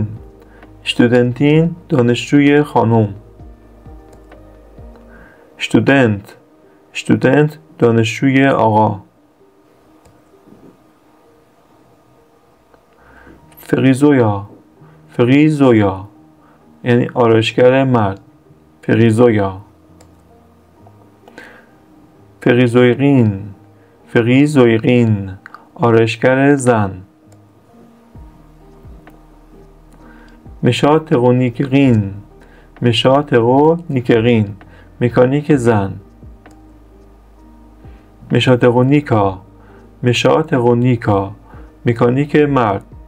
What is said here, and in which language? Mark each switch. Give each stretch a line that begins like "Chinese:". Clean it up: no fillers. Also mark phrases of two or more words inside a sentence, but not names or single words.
Persian: Studentin دانشجوی خانم. Student. Student دانشجوی آقا. Friseur. Friseur یعنی آرایشگر مرد.
German: Friseur. Friseurin.
Persian: Friseurin آرایشگر زن. Mechatronikerin. Mechatronikerin مکانیک زن. Mechatroniker. Mechatroniker مکانیک مرد.